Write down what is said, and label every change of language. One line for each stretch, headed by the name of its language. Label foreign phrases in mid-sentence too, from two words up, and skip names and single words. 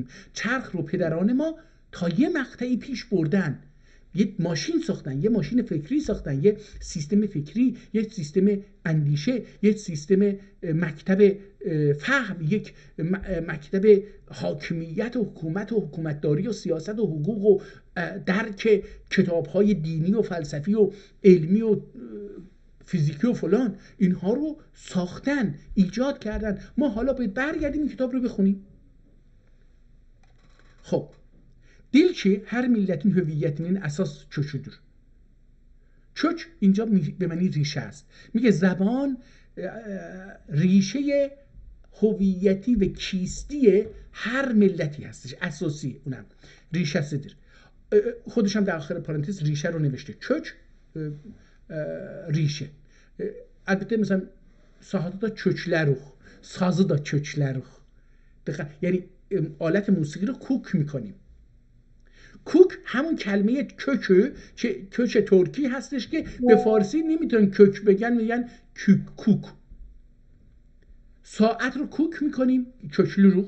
Persian: چرخ رو پدران ما تا یه مقطعی پیش بردن، یه ماشین ساختن، یه ماشین فکری ساختن، یه سیستم فکری، یه سیستم اندیشه، یه سیستم مکتب فهم، یک مکتب حاکمیت و حکومت و حکومتداری و سیاست و حقوق و درک کتاب‌های دینی و فلسفی و علمی و فیزیکی و فلان، اینها رو ساختن، ایجاد کردن. ما حالا باید برگردیم این کتاب رو بخونیم.
Azerbaijani: خب Dil ki her milletin hüviyetinin esas köküdür.
Persian: Kök اینجا به معنی ریشه است. میگه زبان ریشه هویتی و کیستی هر ملتی هستش، اساسی اونم ریشه سیدر. خودش هم در آخر پرانتز ریشه رو نوشته، کök ریشه. البته مثلا
Azerbaijani: ساعت da köklerux، sazı da köklerux.
Persian: یعنی آلت موسیقی رو کوک میکنیم. کوک همون کلمه kökü که kök ترکی هستش که به فارسی نمیتونن kök بگن، میگن کوک. ساعت رو کوک میکنیم، köklü رو.